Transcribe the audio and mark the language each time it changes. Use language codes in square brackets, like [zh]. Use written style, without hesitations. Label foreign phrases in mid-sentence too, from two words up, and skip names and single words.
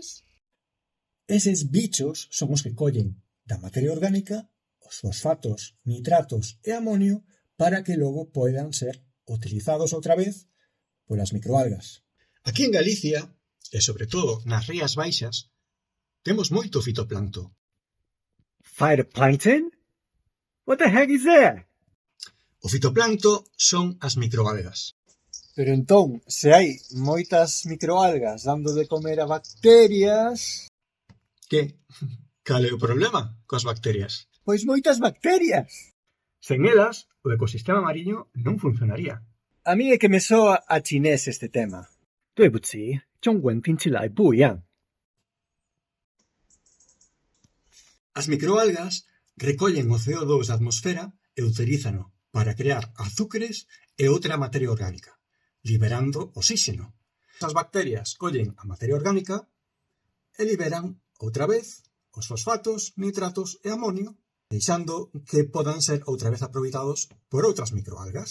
[gl] Eses bichos son os que collen da materia orgánica os fosfatos, nitratos e amonio para que logo poidan ser utilizados outra vez polas microalgas. Aquí en Galicia, e sobre todo nas Rías Baixas, temos moito fitoplancto. [en] Phytoplankton? What the heck is that? [gl] O fitoplancto son as microalgas. Pero entón, se hai moitas microalgas dando de comer a bacterias... Que? Cal é o problema coas bacterias? Pois moitas bacterias! Sen elas, o ecosistema mariño non funcionaría. A mí é que me soa a chinés este tema. [zh] 对不起，中文听起来不一样。 [gl] As microalgas recollen o CO2 da atmosfera e utilízano para crear azúcares e outra materia orgánica, liberando oxígeno. As bacterias collen a materia orgánica e liberan outra vez os fosfatos, nitratos e amonio, deixando que podan ser outra vez aproveitados por outras microalgas.